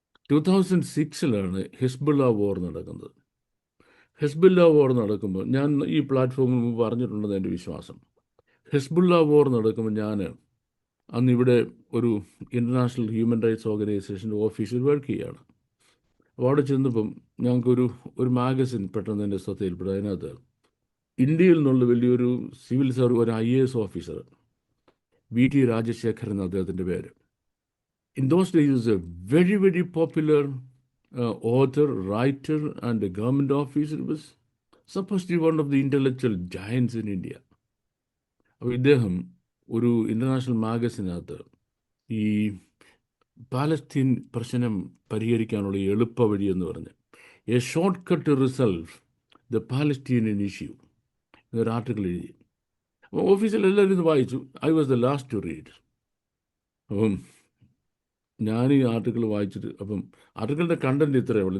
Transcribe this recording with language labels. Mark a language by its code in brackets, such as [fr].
[ml] 2006 Hezbollah വാർ നടക്കുന്നത്. Hezbollah വാർ നടക്കുമ്പോൾ, ഞാൻ ഈ പ്ലാറ്റ്ഫോമിൽ മുമ്പ് പറഞ്ഞിട്ടുണ്ടെന്ന് എൻ്റെ വിശ്വാസം, ഹിസ്ബുള്ള വാർ നടക്കുമ്പോൾ ഞാൻ അന്ന് ഇവിടെ ഒരു ഇൻ്റർനാഷണൽ ഹ്യൂമൻ റൈറ്റ്സ് ഓർഗനൈസേഷൻ്റെ ഓഫീസിൽ വർക്ക് ചെയ്യുകയാണ്. അപ്പോൾ അവിടെ ചെന്നപ്പം ഞങ്ങൾക്കൊരു മാഗസിൻ പെട്ടെന്ന് എൻ്റെ ശ്രദ്ധയിൽപ്പെട്ടു. അതിനകത്ത് ഇന്ത്യയിൽ നിന്നുള്ള വലിയൊരു സിവിൽ സർവീസ്, ഒരു IAS ഓഫീസർ, VT രാജശേഖരൻ എന്ന അദ്ദേഹത്തിൻ്റെ പേര്. [en] In those days, he was a very, very popular author, writer, and a government officer. He was supposed to be one of the intellectual giants in India. [ml] അപ്പോൾ ഇദ്ദേഹം ഒരു international മാഗസിനകത്ത് ഈ Palestine പ്രശ്നം പരിഹരിക്കാനുള്ള എളുപ്പ വഴി എന്ന് പറഞ്ഞ് [en] a shortcut to resolve the Palestinian issue [ml] എന്നൊരു ആർട്ടിക്കിൾ എഴുതി. അപ്പോൾ ഓഫീസിൽ എല്ലാവരും ഇത് വായിച്ചു. [en] I was the last to read. [ml] അപ്പം ഞാൻ ഈ ആർട്ടിക്കിൾ വായിച്ചിട്ട്, അപ്പം ആർട്ടിക്കിളിൻ്റെ കണ്ടന്റ് ഇത്രയേ ഉള്ളൂ.